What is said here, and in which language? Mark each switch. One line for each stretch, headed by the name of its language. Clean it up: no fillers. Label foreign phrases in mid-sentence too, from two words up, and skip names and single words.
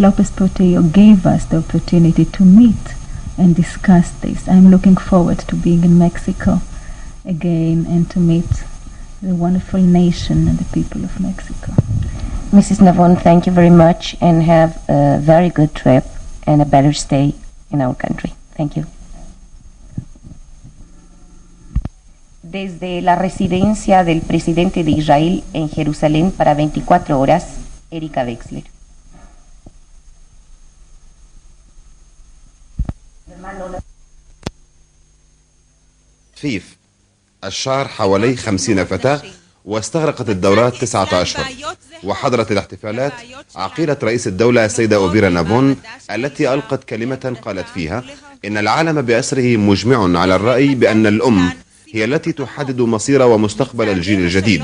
English: Lopez Portillo gave us the opportunity to meet and discuss this. I'm looking forward to being in Mexico again and to meet the wonderful nation and the people of Mexico. Mrs. Navon, thank you very much, and have a very good trip and a better stay in our country. Thank you.
Spanish: Desde la residencia del presidente de Israel en Jerusalén para 24 horas, Erika Wexler. تفيف.
Arabic: الشعر حوالي 50 فتاة، واستغرقت الدورات 9 أشهر. وحضرت الاحتفالات عقيلة رئيس الدولة السيدة أوفيرا نافون، التي ألقت كلمة قالت فيها إن العالم بأسره مجمع على الرأي بأن الأم هي التي تحدد مصير ومستقبل الجيل الجديد.